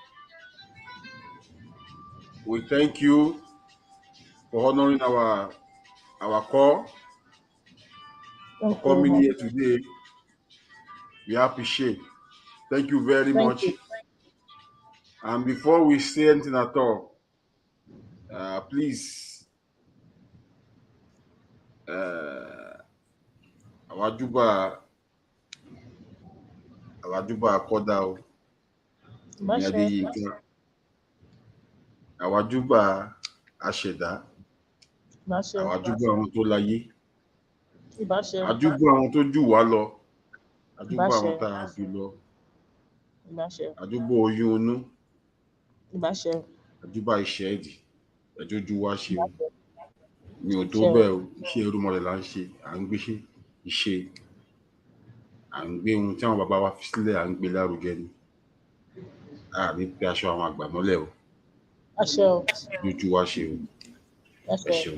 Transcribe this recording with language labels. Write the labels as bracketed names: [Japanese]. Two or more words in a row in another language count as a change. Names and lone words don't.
[English] We thank you for honoring our call, for coming here today. We appreciate. Thank you very much. And before we say anything at all, please, our Juba Akoda, Adeyinka, our Juba Asheda, our Juba Olaiya, our Juba Ojuwalo, our Juba Otajulo, our Juba Oyunu, our Juba Ishedi, our Juba Washi. [Yoruba] Mi ò tó bẹ́ẹ̀ o, iṣẹ́ irúmọlẹ̀ là ń ṣe, à ń gbé iṣẹ́, à ń gbé ohun tí àwọn bàbá wa fi sílẹ̀, à ń gbé lárugẹ ni. A ní pé aṣọ àwọn àgbà mọ́lẹ̀ o. Lójú wa ṣe o. Ẹ ṣeun.